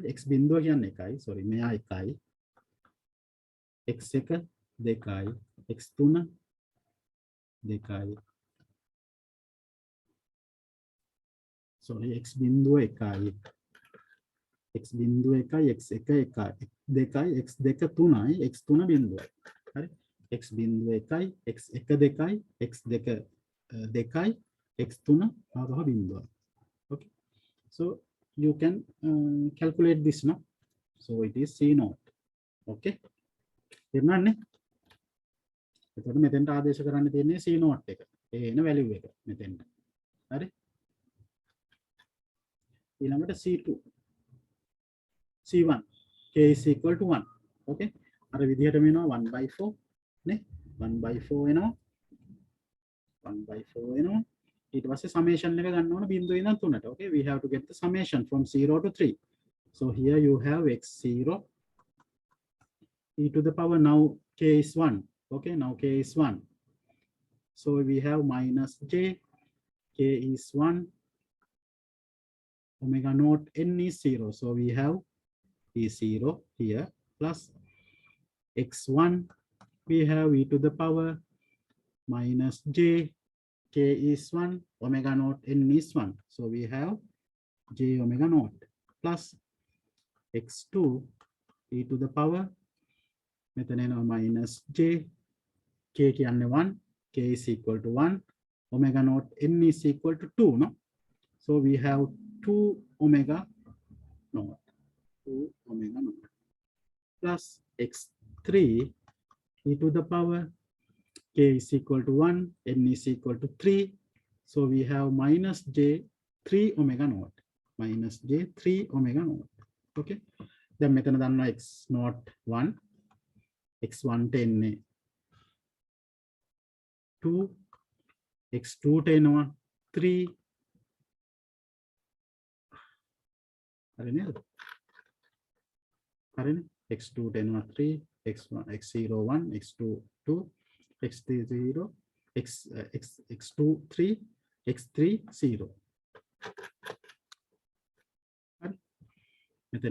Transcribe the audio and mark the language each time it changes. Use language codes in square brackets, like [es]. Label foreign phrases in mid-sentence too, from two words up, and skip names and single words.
[si] x බිඳුව කියන්නේ 1යි. sorry මෙයා 1යි. x1 2යි, x3 2යි, sorry x බිඳුව 1යි x බිඳුව 1යි x 1 1යි 2යි x 2 3යි x 3 බිඳුවයි හරි x බිඳුව 1යි x 1 2යි x 2 2යි x 3 ආවහ බිඳුවයි [en] okay so you can calculate this now so it is c naught okay [si] එන්නන්නේ එතකොට මෙතෙන්ට ආදේශ කරන්න තියෙන්නේ [en] c naught [si] එක ඒ එන value එක මෙතෙන්ට හරි [en] ඊළඟට c2 c1 k is equal to 1 okay [si] අර විදිහටම එනවා 1/4 නේ 1/4 එනවා 1/4 එනවා ඊට පස්සේ summation එක ගන්න ඕන බිඳුව ඉඳන් 3ට [en] okay we have to get the summation from 0 to 3 so here you have x0 e to the power now k is 1 okay now k is 1 so we have minus j k is 1 omega naught n is 0 so we have e0 here plus x1 we have e to the power minus j k is 1 omega naught n is 1 so we have j omega naught plus x2 e to the power [si] මෙතන එනවා [en] minus j k කියන්නේ 1 k is equal to 1 omega naught n is equal to 2 no so we have 2 omega naught plus x3 e to the power k is equal to 1 n is equal to 3 so we have minus j 3 omega naught minus j 3 omega naught okay then [si] මෙතන දන්නවා [en] x naught 1 x1 10 [si] 2 x2 10 3 හරිනේ හරිනේ x2 10 3 x1 x0 1 x2 2 x3 0 x2 3 x3 0 හරි මෙතන